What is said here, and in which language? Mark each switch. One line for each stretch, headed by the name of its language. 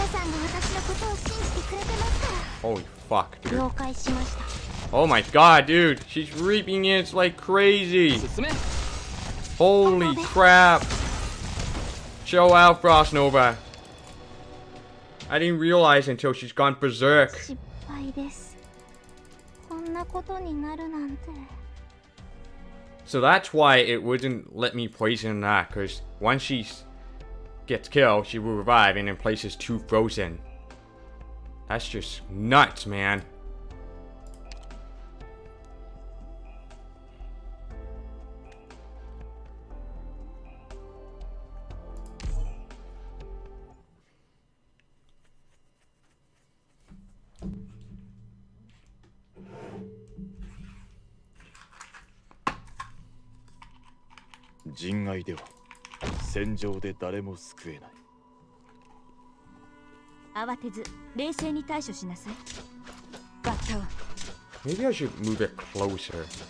Japanese: 皆さんが私のことを信じてくれてますか
English: Holy fuck,
Japanese: ら。
English: dude.
Japanese: 了解しました。
English: Oh my god, dude. She's reaping it like crazy.
Japanese: 進め。
English: Holy crap. Show out, Frost Nova. I didn't realize until she's gone berserk.
Japanese: 失敗です。こんなことになるなんて。
English: So that's why it wouldn't let me poison that, because once she gets killed, she will revive and then places 2 frozen. That's just nuts, man.
Japanese: 人外では戦場で誰も救えない。慌てず冷静に対処しなさい。バッタを
English: Maybe I should move it closer.